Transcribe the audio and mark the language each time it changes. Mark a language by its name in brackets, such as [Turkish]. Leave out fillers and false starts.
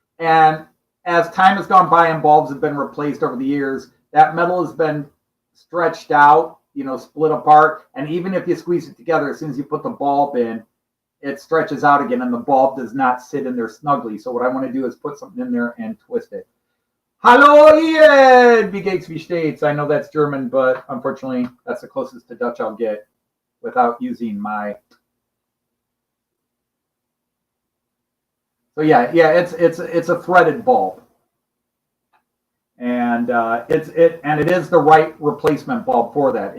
[English] And as time has gone by and bulbs have been replaced over the years, that metal has been stretched out, split apart. And even if you squeeze it together, as soon as you put the bulb in, it stretches out again and the bulb does not sit in there snugly. So what I want to do is put something in there and twist it. [German] Hallo Ian, wie geht's, wie steht's? [English] I know that's German, but unfortunately that's the closest to Dutch I'll get without using my... So yeah, it's a threaded bulb, and it is the right replacement bulb for that.